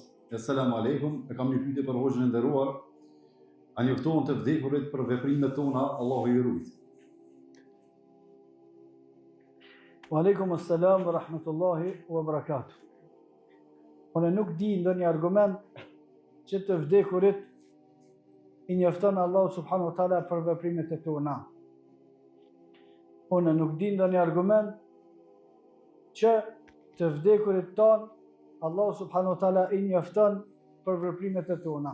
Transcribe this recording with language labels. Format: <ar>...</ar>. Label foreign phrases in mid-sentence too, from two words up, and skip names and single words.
<ar>السلام عليكم,</ar> <sq>e kam një pyetje për hoxhën e nderuar. A njoftohen të vdekurit për veprimet tona, Allahu i ruaj.</sq> <ar>وعليكم السلام ورحمة الله وبركاته.</ar> <sq>Unë nuk di ndonjë argument që të vdekurit i njofton</sq> <ar>الله سبحانه وتعالى</ar> <sq>për veprimet e tona. Unë nuk di ndonjë argument që të vdekurit ton</sq> <ar>الله سبحانه وتعالى</ar> <sq>i njofton për veprimet e tona.</sq>